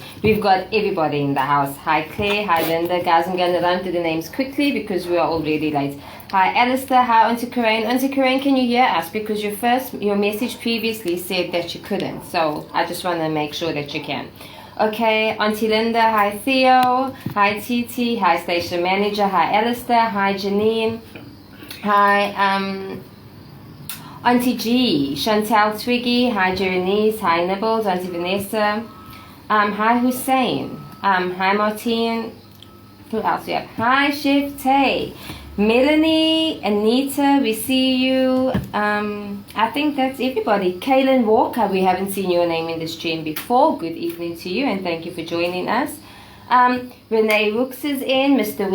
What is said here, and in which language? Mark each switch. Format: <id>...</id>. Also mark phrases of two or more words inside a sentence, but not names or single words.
<en>We've got everybody in the house. Hi Claire, hi Linda. Guys, I'm going to run through the names quickly because we are already late. Hi Alistair, hi Auntie Coraine. Auntie Coraine, can you hear us? Because your message previously said that you couldn't. So I just want to make sure that you can. Okay, Auntie Linda, hi Theo, hi Titi, hi Station Manager, hi Alistair, hi Janine. Hi, Auntie G, Chantal Twiggy, hi Jerenice, hi Nibbles, Auntie Vanessa, hi Hussein, hi Martine, who else we have? Hi Chef Tay, Melanie, Anita, we see you, I think that's everybody. Kaylin Walker, we haven't seen your name in the stream before, good evening to you and thank you for joining us. Renee Rooks is in, Mr.</en>